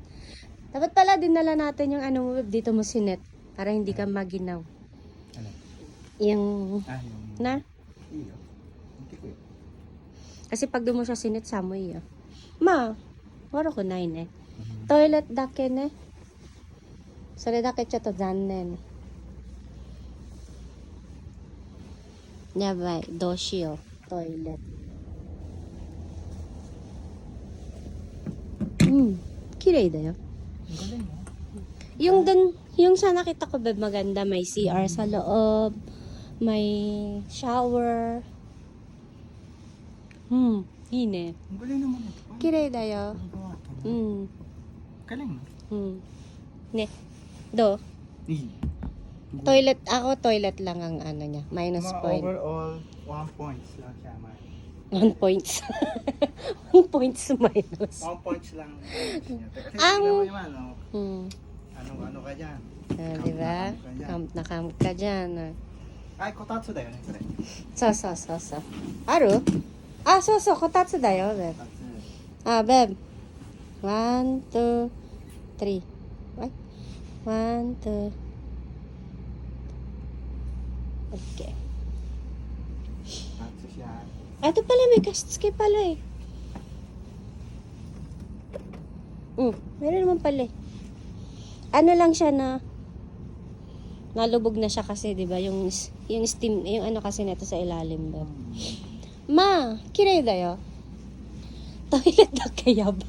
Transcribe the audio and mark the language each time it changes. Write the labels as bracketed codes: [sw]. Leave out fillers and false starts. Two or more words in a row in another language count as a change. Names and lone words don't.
[tl] Dapat pala dinala natin yung dito mo sinet. Para hindi ka maginaw. Ano? Yung... Yung... Na? Iyo. Hindi ko yun. Kasi pag doon mo siya sinet, samoy yun. Ma, wala ko na yun eh. [ja] トイレだけね. それだけちょっと残念。やばい、どうしよう、トイレ。綺麗だよ。 [tl] Ang galing mo. Yung dun, yung sa nakita ko ba maganda, may CR sa loob, may shower. [ja] いいね。 [tl] Ang galing naman ito. [ja] 綺麗だよ。 [tl] Ang gawa ito. [ja] うん。 [tl] Galing no? [ja] うん。ね。どう Iyi. [tl] Toilet, ako toilet lang ang ano niya. Minus Mga point. overall, 1 points lang siya, man. [en] 1 points. 1 points minus. [tl] 1 points lang ang points niya. Kasi Ang- tingnan mo naman, no? Hmm. Ano ka dyan? Diba? Camp na camp Camp na camp ka dyan. ka dyan. Ay, kotatsu da yun, eh, pre. [ja] そうそうそうそう。あるあ、そうそう、こたつだよ、ベブ。 [tl] Kotatsu. [ja] あ、ベブ。1、2、3。はい。1、2。OK。 [tl] Kotatsu siya. Ito pala, may kasitsuke pala eh. Meron naman pala eh. Ano lang siya na nalubog na siya kasi, 'di ba? Yung steam, yung ano kasi nito sa ilalim ba. Ma, [ja] 綺麗だよ. [tl] Toilet da kaya ba?